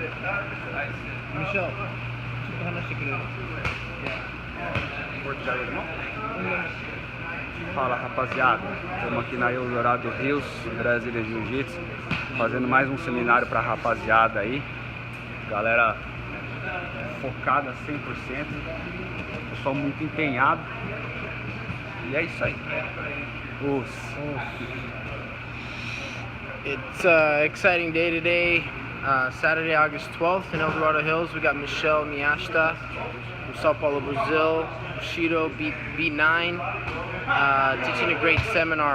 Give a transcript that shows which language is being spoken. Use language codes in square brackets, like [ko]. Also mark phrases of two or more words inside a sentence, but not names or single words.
[ja] Michel, ちょっと話してくれる? [pt] Fala, rapaziada, estamos aqui na Dorado Hills, Brasília Jiu Jitsu, fazendo mais um seminário pra rapaziada aí. Galera focada 100%, pessoal muito empenhado. E é isso aí. [en] It's an exciting day today, Saturday, August 12th in Dorado Hills. We got Michel, Miyashita from Sao Paulo, Brazil, Bushido, B9, teaching a great seminar.